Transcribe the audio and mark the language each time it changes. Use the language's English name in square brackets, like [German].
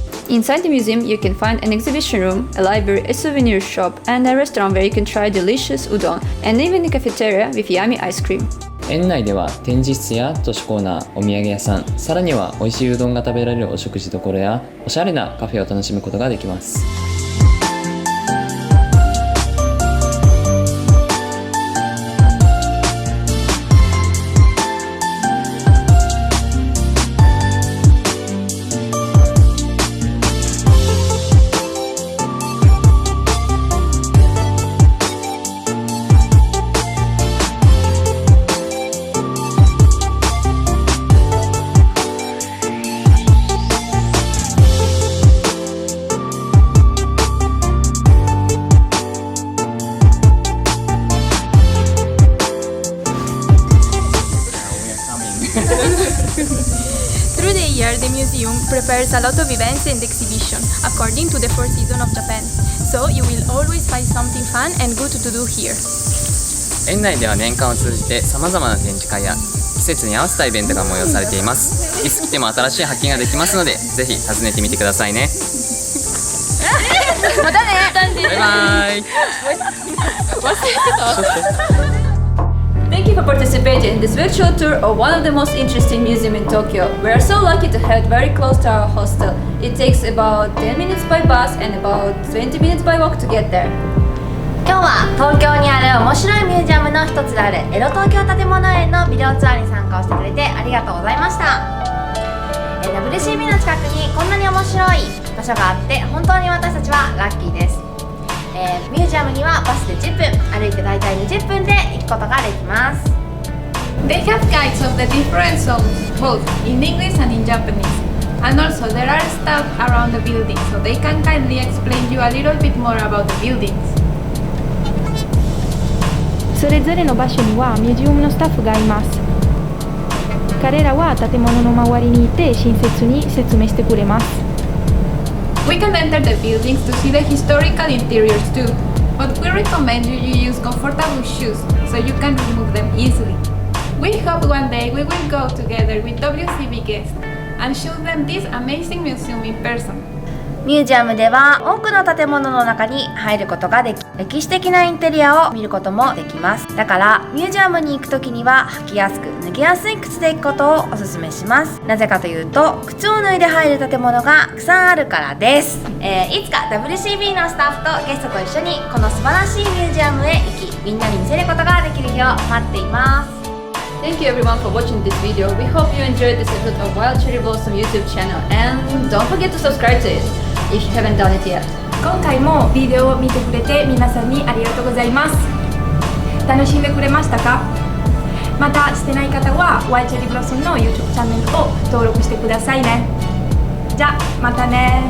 [English] Inside the museum, you can find an exhibition room, a library, a souvenir shop, and a restaurant where you can try delicious udon, and even a cafeteria with yummy ice cream. [Japanese] 園内では展示室や図書コーナー、お土産屋さん、さらには美味しいうどんが食べられるお食事処やおしゃれなカフェを楽しむことができます。 [English] Through the year, the museum prepares a lot of events and exhibitions according to the four seasons of Japan. So you will always find something fun and good to do here. [Japanese] 園内では年間を通じてさまざまな展示会や季節に合わせたイベントが催されています。いつ来ても新しい発見ができますので、ぜひ訪ねてみてくださいね。またね。バイバイ。 [English] Thank you for participating in this virtual tour of one of the most interesting museums in Tokyo. We are so lucky to have it very close to our hostel. It takes about 10 minutes by bus and about 20 minutes by walk to get there. [Japanese] 今日は東京にある面白いミュージアムの一つである江戸東京建物園のビデオツアーに参加をしてくれてありがとうございました。 WCB の近くにこんなに面白い場所があって本当に私たちはラッキーです。ミュージアムにはバスで10分、歩いて大体20分で行くことができます。 [English] They have guides of the different zones, both in English and in Japanese. And also there are staff around the building, so they can kindly explain you a little bit more about the buildings. [Japanese] それぞれの場所にはミュージアムのスタッフがいます。彼らは建物の周りにいて親切に説明してくれます。 [English] We can enter the buildings to see the historical interiors too, but we recommend you use comfortable shoes so you can remove them easily. We hope one day we will go together with WCB guests and show them this amazing museum in person. [Japanese] ミュージアムでは多くの建物の中に入ることができ、歴史的なインテリアを見ることもできます。だからミュージアムに行くときには履きやすく脱ぎやすい靴で行くことをお勧めします。なぜかというと靴を脱いで入る建物がたくさんあるからです。いつか WCB のスタッフとゲストと一緒にこの素晴らしいミュージアムへ行き、みんなに見せることができる日を待っています。 [English] Thank you everyone for watching this video. We hope you enjoyed this episode of Wild Cherry Blossom YouTube channel and don't forget to subscribe to it if you haven't done it yet. [Japanese] 今回もビデオを見てくれて皆さんにありがとうございます。楽しんでくれましたか？またしてない方は Wild Cherry Blossom の YouTube チャンネルを登録してくださいね。じゃあまたね。